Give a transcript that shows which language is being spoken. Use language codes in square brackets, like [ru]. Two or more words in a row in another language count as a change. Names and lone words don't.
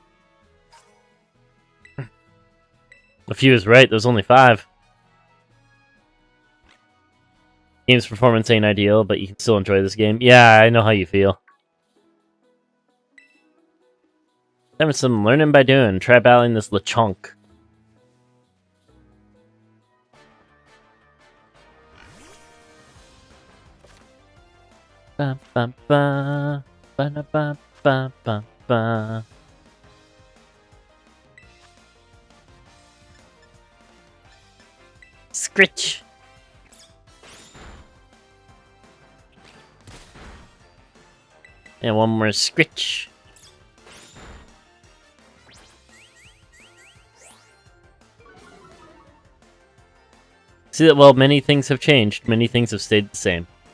[en] A few is right, there's only 5. Game's performance ain't ideal, but you can still enjoy this game. Yeah, I know how you feel. Having some learning by doing. Try battling this Lechonk. Ba ba ba ba ba ba ba ba ba. Scritch. And one more scritch. See that while many things have changed, many things have stayed the same.